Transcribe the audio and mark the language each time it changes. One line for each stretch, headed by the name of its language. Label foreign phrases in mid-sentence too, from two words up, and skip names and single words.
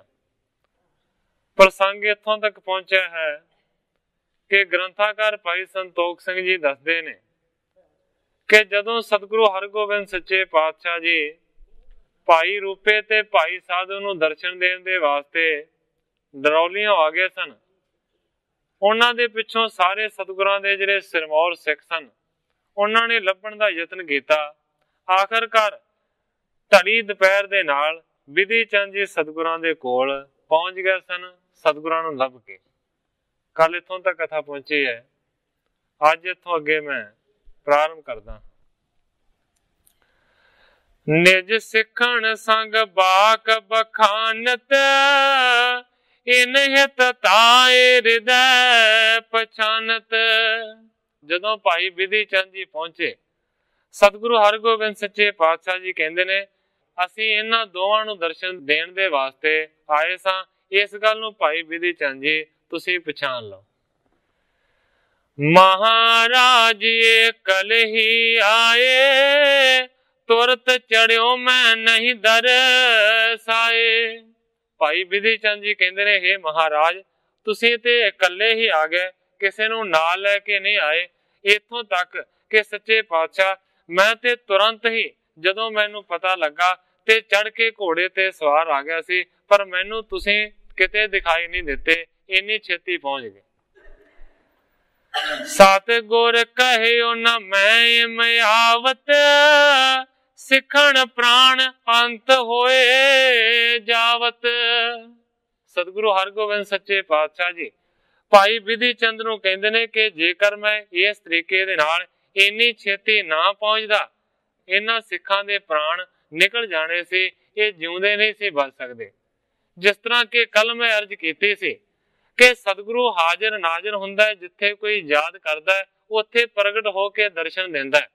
Punjabi: ਪ੍ਰਸੰਗ ਇੱਥੋਂ ਤੱਕ ਪਹੁੰਚਾ ਹੈ ਕਿ ਗ੍ਰੰਥਾਕਾਰ ਭਾਈ ਸੰਤੋਖ ਸਿੰਘ ਜੀ ਦੱਸਦੇ ਨੇ ਕਿ ਜਦੋਂ ਸਤਿਗੁਰੂ ਹਰਗੋਬਿੰਦ ਸੱਚੇ ਪਾਤਸ਼ਾਹ ਜੀ ਭਾਈ ਰੂਪੇ ਤੇ ਭਾਈ ਸਾਧੂ ਨੂੰ ਦਰਸ਼ਨ ਦੇਣ ਦੇ ਵਾਸਤੇ ਡਰੌਲੀਆਂ ਆ ਗਏ ਸਨ, ਉਨ੍ਹਾਂ ਦੇ ਪਿੱਛੋਂ ਸਾਰੇ ਸਤਿਗੁਰਾਂ ਦੇ ਜਿਹੜੇ ਸਿਰਮੌਰ ਸਿੱਖ ਸਨ, ਉਨ੍ਹਾਂ ਨੇ ਲੱਭਣ ਦਾ ਯਤਨ ਕੀਤਾ। ਆਖ਼ਿਰਕਾਰ ਢਲੀ ਦੁਪਹਿਰ ਦੇ ਨਾਲ ਬਿਧੀ ਚੰਦ ਜੀ ਸਤਿਗੁਰਾਂ ਦੇ ਕੋਲ ਪਹੁੰਚ ਗਏ ਸਨ, ਸਤਿਗੁਰਾਂ ਨੂੰ ਲੱਭ ਕੇ। ਕੱਲ੍ਹ ਇੱਥੋਂ ਤੱਕ ਕਥਾ ਪਹੁੰਚੀ ਹੈ, ਅੱਜ ਇੱਥੋਂ ਅੱਗੇ ਮੈਂ ਪ੍ਰਾਰੰਭ ਕਰਦਾ।
Braj: निज सिखण संग बाक बखानत, इन हित ताए हृदय पछानत।
Punjabi: ਜਦੋਂ ਭਾਈ ਬਿਧੀ ਚੰਦ ਜੀ ਪਹੁੰਚੇ, ਸਤਿਗੁਰੂ ਹਰਗੋਬਿੰਦ ਸੱਚੇ ਪਾਤਸ਼ਾਹ ਜੀ ਕਹਿੰਦੇ ਨੇ, ਅਸੀਂ ਇਨ੍ਹਾਂ ਦੋਵਾਂ ਨੂੰ ਦਰਸ਼ਨ ਦੇਣ ਦੇ ਵਾਸਤੇ ਆਏ ਸਾਂ। ਇਸ ਗੱਲ ਨੂੰ ਭਾਈ ਬਿਧੀ ਚੰਦ ਜੀ ਤੁਸੀਂ ਪਛਾਣ ਲਓ।
Braj: महाराज ये कल ही आए, तुरत चढ़ियो मैं नहीं दरसाए।
Punjabi: ਭਾਈ ਬਿਧੀ ਚੰਦ ਜੀ ਕਹਿੰਦੇ ਨੇ, ਹੇ ਮਹਾਰਾਜ ਤੁਸੀਂ ਤੇ ਇਕੱਲੇ ਹੀ ਆ ਗਏ, ਕਿਸੇ ਨੂੰ ਨਾਲ ਲੈ ਕੇ ਨਹੀਂ ਆਏ। ਇੱਥੋਂ ਤੱਕ ਕਿ ਸੱਚੇ ਪਾਤਸ਼ਾਹ ਮੈਂ ਤੇ ਤੁਰੰਤ ਹੀ ਜਦੋਂ ਮੈਨੂੰ ਪਤਾ ਲੱਗਾ ਤੇ ਚੜ੍ਹ ਕੇ ਘੋੜੇ ਤੇ ਸਵਾਰ ਆ ਗਿਆ ਸੀ, ਪਰ ਮੈਨੂੰ ਤੁਸੀਂ ਕਿਤੇ ਦਿਖਾਈ ਨਹੀਂ ਦਿੱਤੇ, ਇੰਨੀ ਛੇਤੀ ਪਹੁੰਚ ਗਏ।
Braj: सत गुर कहियो न मैं आवत, सिखण प्राण अंत होए जावत।
Punjabi: ਸਤਿਗੁਰੂ ਹਰਗੋਬਿੰਦ ਸੱਚੇ ਪਾਤਸ਼ਾਹ ਜੀ ਭਾਈ ਬਿਧੀ ਚੰਦ ਨੂੰ ਕਹਿੰਦੇ ਨੇ ਕਿ ਜੇਕਰ ਮੈਂ ਇਸ ਤਰੀਕੇ ਦੇ ਨਾਲ ਇੰਨੀ ਛੇਤੀ ਨਾ ਪਹੁੰਚਦਾ, ਇਨ੍ਹਾਂ ਸਿੱਖਾਂ ਦੇ ਪ੍ਰਾਣ ਨਿਕਲ ਜਾਣੇ ਸੇ, ਇਹ ਜਿਉਂਦੇ ਨਹੀਂ ਸੀ ਬਚ ਸਕਦੇ। ਜਿਸ ਤਰ੍ਹਾਂ ਕੇ ਕੱਲ੍ਹ ਮੈਂ ਅਰਜ਼ ਕੀਤੀ ਸੀ ਕਿ ਸਤਿਗੁਰੂ ਹਾਜ਼ਰ ਨਾਜ਼ਰ ਹੁੰਦਾ ਹੈ, ਜਿੱਥੇ ਕੋਈ ਯਾਦ ਕਰਦਾ ਹੈ ਉੱਥੇ ਪ੍ਰਗਟ ਹੋ ਕੇ ਦਰਸ਼ਨ ਦਿੰਦਾ ਹੈ।